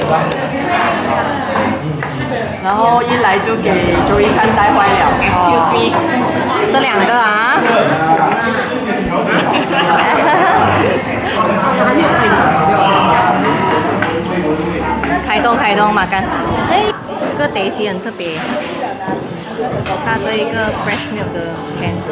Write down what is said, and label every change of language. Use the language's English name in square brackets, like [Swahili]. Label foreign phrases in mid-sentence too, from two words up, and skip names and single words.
[Chinese] 然後一來就給周一看帶壞了。 [English] Excuse me， [Chinese] 這兩個啊。開動makan。這個 Daisy 很特別，插着一個 [English] fresh milk [Chinese] 的 can。